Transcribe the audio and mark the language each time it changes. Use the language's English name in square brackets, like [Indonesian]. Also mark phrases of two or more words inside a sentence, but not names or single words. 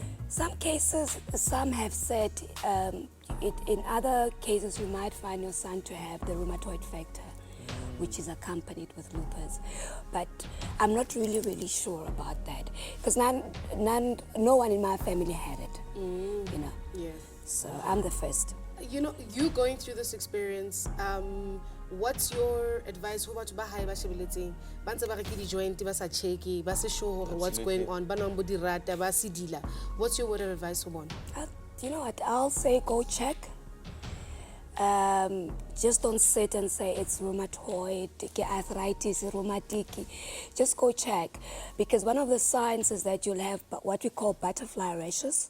[English] Some cases, some have said, in other cases, you might find your son to have the rheumatoid factor, which is accompanied with lupus. But I'm not really sure about that because no one in my family had it, you know. Yeah. So I'm the first. You know, you going through this experience, what's your advice? Who about [Southern Sotho] bahai ba shebeletseng? Ba ntse ba re ke di-joint, ba sa check-e, ba se sure hore [English] what's going on, [Southern Sotho] ba nang bo di rata, ba se dila. [English] What's your word of advice for one? You know what? I'll say go check. Just don't sit and say it's rheumatoid, arthritis, rheumatic. Just go check, because one of the signs is that you'll have what we call butterfly rashes.